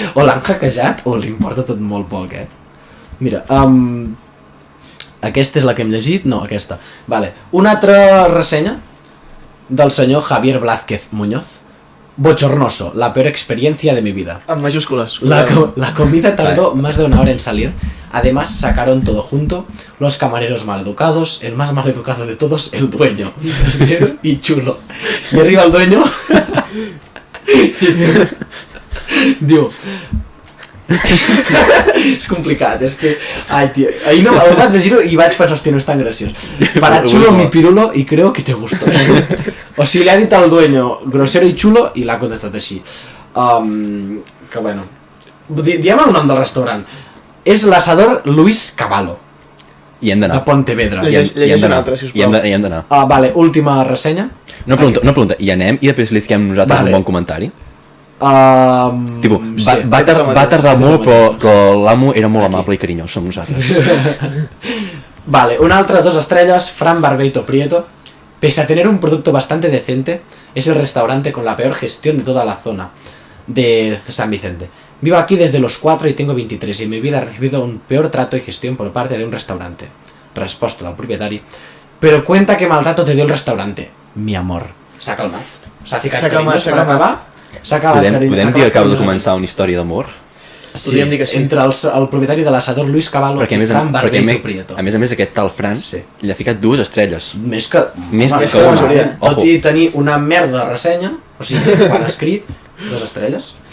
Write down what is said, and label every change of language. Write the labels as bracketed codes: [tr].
[ca] O l'han hackejat o li importa tot molt poc, Mira, aquesta és la que hem llegit? No, aquesta. Vale. Una altra ressenya del senyor Javier Blázquez Muñoz. [es] Bochornoso, la peor experiencia de mi vida. En mayúsculas. La comida tardó más de 1 hora en salir. Además sacaron todo junto. Los camareros maleducados. El más maleducado de todos, el dueño. Y chulo. Y arriba el dueño. [ca] Diu... És complicat, és que... Ai, tio, ahir no, el vaig llegir i vaig pensar, hòstia, no és tan graciós. [es] Para chulo mi pirulo y creo que te gustó. [ca] O sigui, li ha dit al dueño [es] grosero y chulo [ca] i l'ha contestat així. [es] Que bueno... [ca] Diem el nom del restaurant. És l'Asador Luis Cavallo. I hem d'anar. De Pontevedra. Llegeix una altra, sisplau. I hem d'anar. Vale, última ressenya. No pregunta, i anem i després li fiquem nosaltres un bon comentari? Tipo, va tardar molt, però l'amo era molt amable i carinyós, som nosaltres. Vale, una altra 2 estrellas, Fran Barbeito Prieto. [es] Pese a tener un producto bastante decente, es el restaurante con la peor gestión de toda la zona de San Vicente. Vivo aquí desde los 4 y tengo 23 y en mi vida he recibido un peor trato y gestión por parte de un restaurante. Respuesta del propietari. Pero cuenta qué maltrato te dio el restaurante. Mi amor. [ca] S'ha calmat. S'ha ficat carinyós per acabar. Podem dir que acaba de començar una història d'amor? Sí, dir que sí, entre el propietari de l'Asador Luis Cavallo i Fran Barbeito Prieto. A més, aquest tal Fran li ha ficat 2 estrelles. Més que una. Tot i tenir una merda de ressenya, o sigui, quan ha escrit, 2 estrelles.